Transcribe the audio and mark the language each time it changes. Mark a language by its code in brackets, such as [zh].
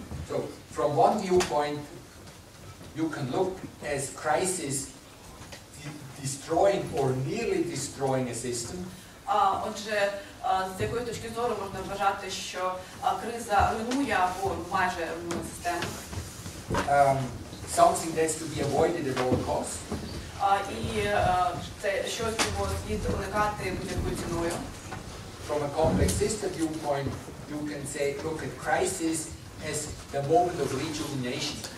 [en] So, from one viewpoint, you can look as crisis destroying or nearly destroying a system. [uk] Отже, з якої точки зору можна вважати, що криза руйнує або майже руйнує систему. [en] Something that's to be avoided at all costs. [uk] І це щось, чого слід уникати будь-якою ціною. [en] From a complex system viewpoint, you can say, look at crisis as the moment of rejuvenation.